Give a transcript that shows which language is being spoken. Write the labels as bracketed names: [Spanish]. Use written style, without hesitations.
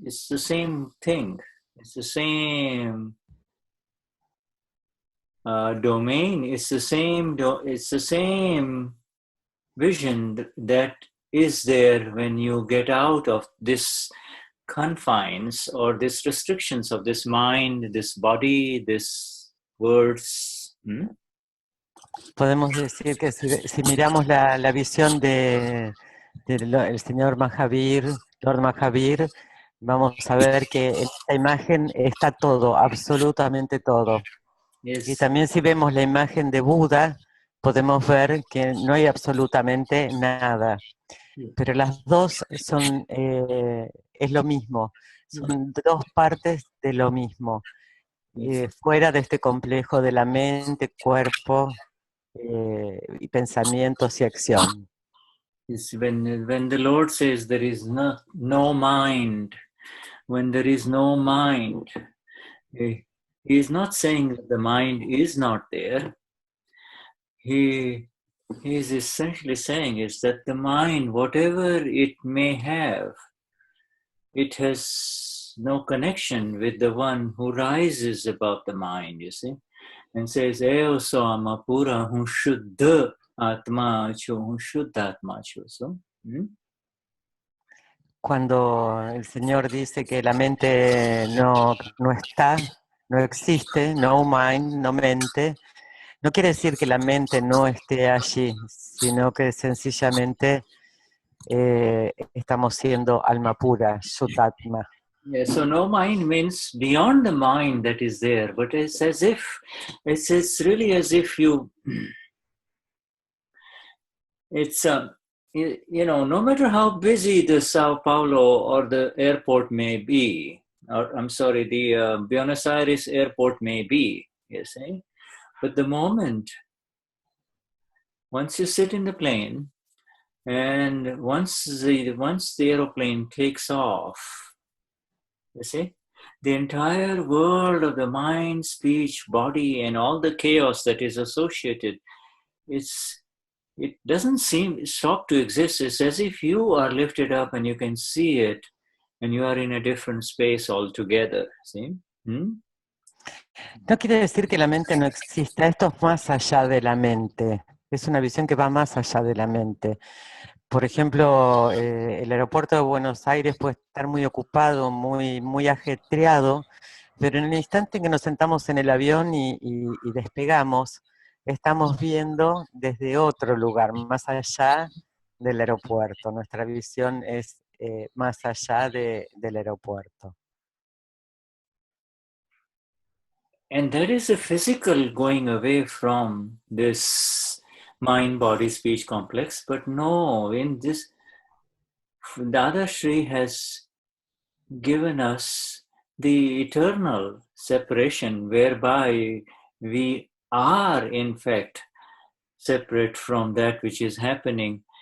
[English] It's the same thing. It's the same domain. It's the same. It's the same vision that is there when you get out of this confines or these restrictions of this mind, this body, this words. [Spanish] Podemos decir que si miramos la visión del señor Mahavir, Lord Mahavir, vamos a ver que en esta imagen está todo, absolutamente todo. [English] Yes. [Spanish] Y también si vemos la imagen de Buda, podemos ver que no hay absolutamente nada. Pero las dos son, es lo mismo, son dos partes de lo mismo. Fuera de este complejo de la mente, cuerpo y pensamientos y acción. [English] When the Lord says there is no mind, when there is no mind, He is not saying that the mind is not there. He is essentially saying is that the mind, whatever it may have, it has no connection with the one who rises above the mind, you see, and says, [Gujarati] Eo Sama Pura Hu Shuddha Atma Chu Hu Shuddhatma Chu. [English] So, [Spanish] Cuando el Señor dice que la mente no está, no existe, [English] no mind, [Spanish] no mente, no quiere decir que la mente no esté allí, sino que sencillamente estamos siendo alma pura, Shuddhatma. [English] Yeah, so no mind means beyond the mind that is there, but it's as if, it's really as if you, it's, you know, no matter how busy the Sao Paulo or the airport may be, or I'm sorry, the Buenos Aires airport may be, you see, but the moment, once you sit in the plane, and once the aeroplane takes off, you see, the entire world of the mind, speech, body, and all the chaos that is associated, it doesn't seem stop to exist. It's as if you are lifted up and you can see it, and you are in a different space altogether. See? Hmm? [Spanish] No quiere decir que la mente no exista, esto es más allá de la mente, es una visión que va más allá de la mente. Por ejemplo, el aeropuerto de Buenos Aires puede estar muy ocupado, muy ajetreado, pero en el instante en que nos sentamos en el avión y despegamos, estamos viendo desde otro lugar, más allá del aeropuerto. Nuestra visión es más allá del aeropuerto. [English] And that is a physical going away from this mind, body, speech complex. But no, in this, Dadashri has given us the eternal separation whereby we are, in fact, separate from that which is happening.